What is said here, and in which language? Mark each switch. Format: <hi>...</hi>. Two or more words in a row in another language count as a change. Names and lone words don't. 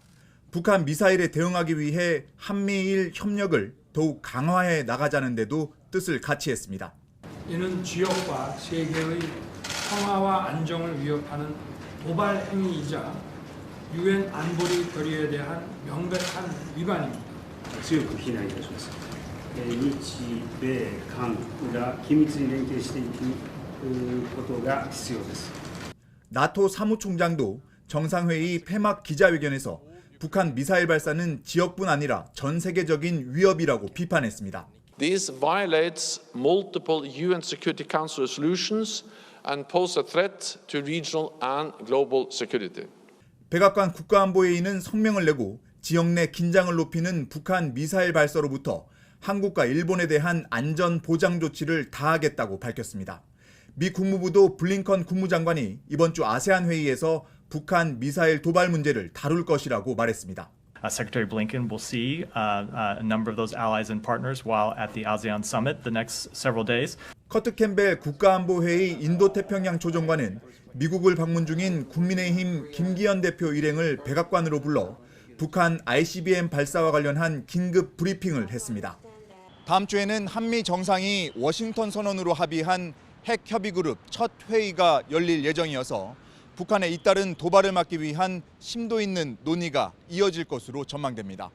<ko>북한 미사일에 대응하기 위해 한미일 협력을 더욱 강화해 나가자는 데도 뜻을 같이 했습니다. 이는 지역과 세계의 평화와 안정을 위협하는 도발 행위이자 유엔 안보리 결의에 대한 명백한 위반입니다.</ko> <ja>強く非難いたします。日米韓が緊密に連携していくことが必要です。</ja> <ko>나토 사무총장도 정상회의 폐막 기자회견에서 북한 미사일 발사는 지역뿐 아니라 전 세계적인 위협이라고 비판했습니다.</ko> <en>This violates multiple UN Security Council resolutions and pose a threat to regional and global security.</en> <ko>백악관 국가안보회의는 성명을 내고 지역 내 긴장을 높이는 북한 미사일 발사로부터 한국과 일본에 대한 안전 보장 조치를 다하겠다고 밝혔습니다. 미 국무부도 블링컨 국무장관이 이번 주 아세안 회의에서 북한 미사일 도발 문제를 다룰 것이라고 말했습니다.</ko> <en>Secretary Blinken will see a number of those allies and partners while at the ASEAN summit the next several days.</en> <ko>커트 캠벨 국가안보회의 인도태평양 조정관은 미국을 방문 중인 국민의힘 김기현 대표 일행을 백악관으로 불러 북한 ICBM 발사와 관련한 긴급 브리핑을 했습니다. 다음 주에는 한미 정상이 워싱턴 선언으로 합의한 핵 협의 그룹 첫 회의가 열릴 예정이어서 북한에 잇따른 도발을 막기 위한 심도 있는 논의가 이어질 것으로 전망됩니다.</ko>